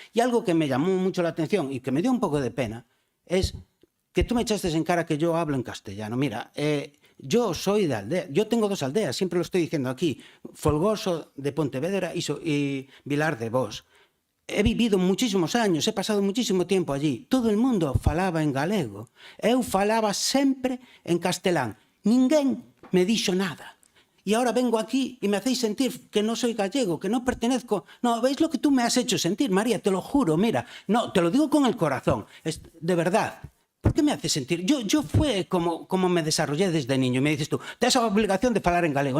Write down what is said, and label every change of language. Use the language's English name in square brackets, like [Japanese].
[Spanish] Y algo que me llamó mucho la atención y que me dio un poco de pena es que tú me echaste en cara que yo hablo en castellano. Mira, yo soy de aldea. Yo tengo 2 aldeas, siempre lo estoy diciendo aquí. Folgoso de Pontevedra y Vilar de Bos. He vivido muchísimos años, he pasado muchísimo tiempo allí. [Galician] Todo el mundo falaba en galego. Eu falaba sempre en castelán. Ninguén me dixo nada. [Spanish] Y ahora vengo aquí y me hacéis sentir que no soy gallego, que no pertenezco... No, ¿veis lo que tú me has hecho sentir, María? Te lo juro, mira. No, te lo digo con el corazón. De verdad. ¿Por qué me haces sentir? Yo fue como me desarrollé desde niño. Me dices tú, tienes la obligación de [Galician] falar en galego.